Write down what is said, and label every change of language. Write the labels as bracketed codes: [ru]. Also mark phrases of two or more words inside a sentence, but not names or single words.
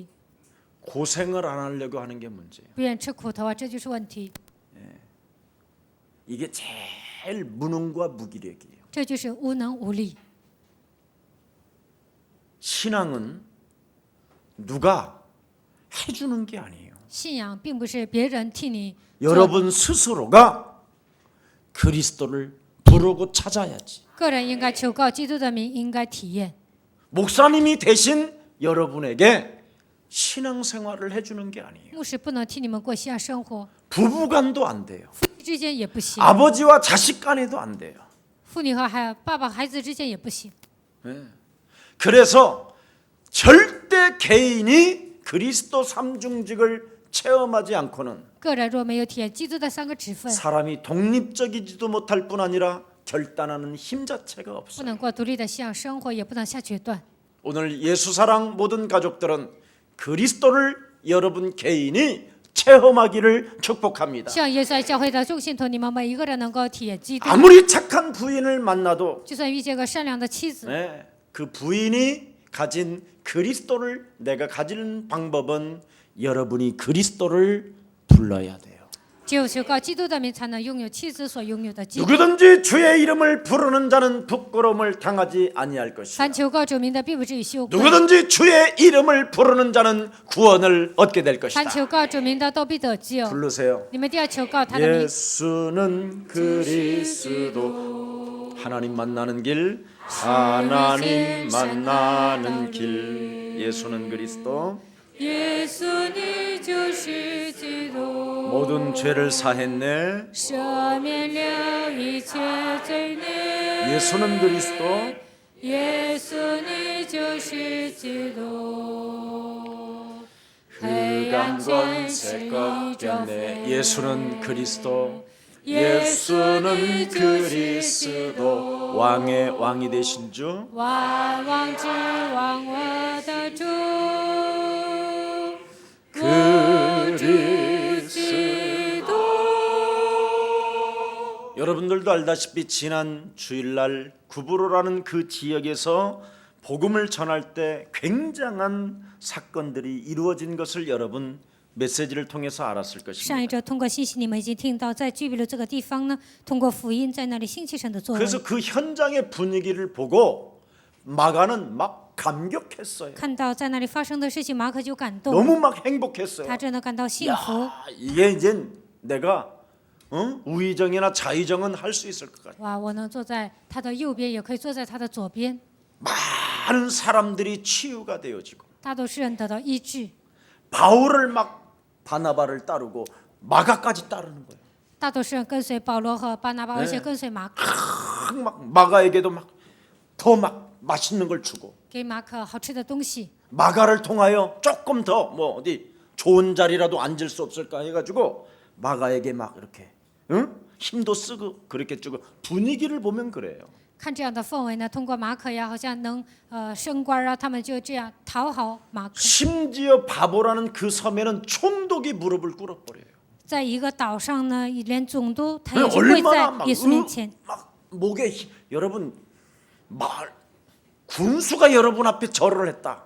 [ko] 고생을 안 하려고 하는 게 문제예요. [zh] 不愿吃苦头啊，这就是问题， [ko] 이게 제일 무능과 무기력이에요. [zh] 这就是无能无力。 [ko] 신앙은 누가 해주는 게 아니에요. [zh] 信仰并不是别人替你做， [ko] 여러분 스스로가 그리스도를 부르고 찾아야지. [zh] 个人应该求告基督的名，应该体验。 [ko] 목사님이 대신 여러분에게 신앙생활을 해주는 게 아니에요. [zh] 牧师不能替你们过信仰生活， [ko] 부부간도 안 돼요. [zh] 夫妻之间也不行， [ko] 아버지와 자식 간에도 안 돼요. [zh] 妇女和爸爸孩子之间也不行。 [ko] 그래서 절대 개인이 그리스도 삼중직을 체험하지 않고는 [zh] 个人若没有体验基督的3个职分， [ko] 사람이 독립적이지도 못할 뿐 아니라 결단하는 힘 자체가 [zh] 不 [ko] 없어요. [zh] 能过独立的信仰生活，也不能下决断。 [ko] 오늘 예수사랑 모든 가족들은 그리스도를 여러분 개인이 체험하기를 축복합니다. [zh] 希望耶稣爱教会的众信徒，你们每一个人能够体验基督。 [ko] 아무리 착한 부인을 만나도 [zh] 就算遇见个善良的妻子， [ko] 그 부인이 가진 그리스도를 내가 가지는 방법은 여러분이 그리스도를 불러야 돼요. [zh] 只有求告基督的名，才能拥有妻子所拥有的基督。 [ko] 누구든지 주의 이름을 부르는 자는 부끄러움을 당하지 아니할 것이요. [zh] 凡求告主名的，必不至于羞愧； [ko] 누구든지 주의 이름을 부르는 자는 구원을 얻게 될 것이다. [zh] 凡求告主名的，都必得救。 [ko] 부르세요. [zh] 你们一定要求告他的名。 [ko] 예수는 그리스도 하나님 만나는 길 하나님 만나는 길 예수는 그리스도 [zh] 耶稣，你就是基督， [ko] 모든 죄를 사했네 [zh] 赦免了一切罪孽。 [ko] 예수는 그리스도 [zh] 耶稣，你就是基督，黑暗 [ko] 흑암 [zh] 权 [ko] 권세 [zh] 势已 [ko] 꺾였네 [zh] 征 [ko] 예수는 [zh] 服。 [ko] 그리스도 [zh] 耶稣， [ko] 예수는 [zh] 你就是基督， [ko] 그리스도 왕의 왕이 되신 주 [zh] 万王之王，我的主。 [ko] 그리스도 여러분들도 알다시피 지난 주일날 구부로라는 그 지역에서 복음을 전할 때 굉장한 사건들이 이루어진 것을 여러분 메시지를 통해서 알았을 [zh] 上一 [ko] 것입니다. [zh] 周通过信息，你们已经听到，在居比路这个地方呢，通过福音在那里兴起神的作为。 [ko] 그래서 그 현장의 분위기를 보고 마가는 막 감격했어요. [zh] 看到在那里发生的事情，马可就感动， [ko] 너무 막 행복했어요. [zh] 他真的感到幸福。 [ko] 야, 이게 이제 내가 우의정이나 좌의정은 할 수 있을 것 같아. [zh] 哇，我能坐在他的右边，也可以坐在他的左边。 [ko] 많은 사람들이 치유가 되어지고 [zh] 大多数人得到医治， [ko] 바울을 막 바나바를 따르고 마가까지 따르는 거예요. [zh] 大多数人跟随保罗和巴拿巴，而且跟随马可， [ko] 막 마가에게도 막 더 막 맛있는 걸 주고 [zh] 给马可好吃的东西。 [ko] 마가를 통하여 조금 더 뭐 어디 좋은 자리라도 앉을 수 없을까 해가지고 마가에게 막 이렇게 힘도 쓰고 그렇게 주고 분위기를 보면 그래요. [zh] 看这样的氛围呢，通过马可呀，好像能升官啊，他们就这样讨好马可。 [ko] 심지어 바보라는 그 섬에는 총독이 무릎을 꿇어버려요. [zh] 在一个岛上呢，连总督他也是跪 [ko] 얼마나 [zh] 在 [ko] 막, [zh] 耶稣面前。 [ko] 막 목에 여러분 말 군수가 여러분 앞에 절을 했다.